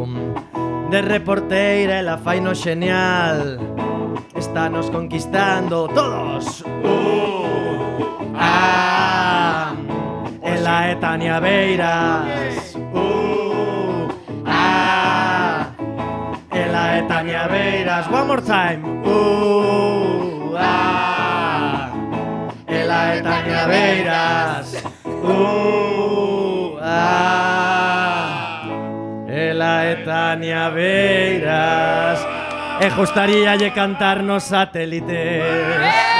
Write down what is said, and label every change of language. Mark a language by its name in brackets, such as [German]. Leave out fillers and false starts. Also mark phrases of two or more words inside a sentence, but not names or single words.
[Galician] De reporteira ela fai no xenial, estános conquistando todos. Ela é Tania Beiras. Ela é Tania Beiras. [English] One more time. [Galician] Ela é Tania Beiras. Ela é Tania Beiras. E gustaríalle cantar nos satélites.